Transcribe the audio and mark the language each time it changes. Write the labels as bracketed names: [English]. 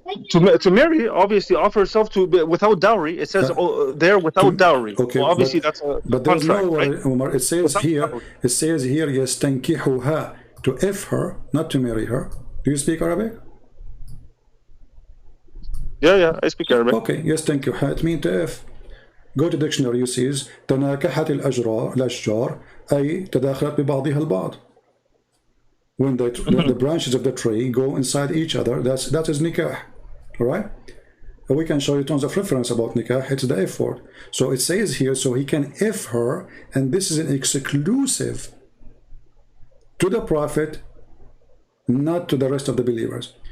[English] To marry, obviously, offer herself to without dowry. It says there without dowry. Okay, well, obviously that's a contract, right? Umar, it says here, yastankihuha, to if her, not to marry her. Do you speak Arabic? Yeah, I speak Arabic. Okay, yastankihuha, it means to if. Go to dictionary, you see [Arabic] تناكحت الأشجار أي تداخلت ببعضها البعض. [English] When the branches of the tree go inside each other, that is nikah. All right? We can show you tons of reference about nikah. It's the if word. So it says here, so he can if her, and this is an exclusive to the Prophet, not to the rest of the believers.